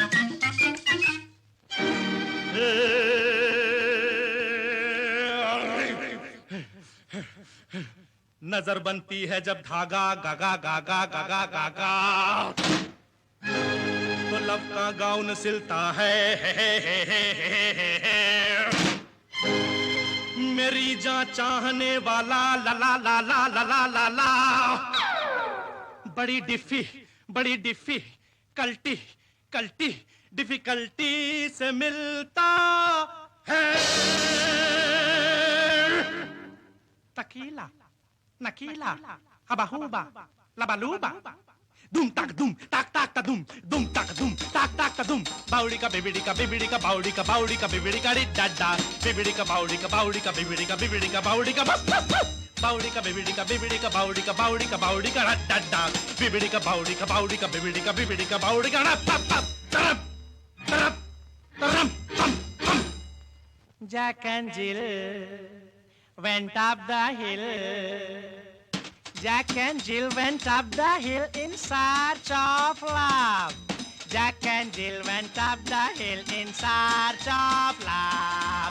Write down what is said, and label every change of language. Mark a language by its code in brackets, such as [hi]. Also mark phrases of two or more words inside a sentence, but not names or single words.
[hi] नजर बनती है जब धागा गागा गागा गागा गागा, तो लब का गाउन सिलता है मेरी जान चाहने वाला ला ला ला ला ला ला ला ला। बड़ी डिफी कल्टी कल्टी डिफिकल्टी से मिलता है तकीला नकीला हबा हुबा लबालूबा दुम ताक दुम ताक ताक ता दुम दुम ताक दुम ताक ताक ता दुम। बाउड़ी का बिबिड़ी का बाउड़ी का बिबिड़ी का री डाडा बिबिड़ी का बाउड़ी का बिबिड़ी का बाउड़ी का बिबिड़ी का बाउड़ी का बिबिड़ी का बाउड़ी का रा डाडा बिबिड़ी का बाउड़ी का बिबिड़ी का बाउड़ी का रा पप पप तरप तरप तरम पम पम। [en] Jack and Jill went up the hill. Jack and Jill went up the hill in search of love. Jack and Jill went up the hill in search of love.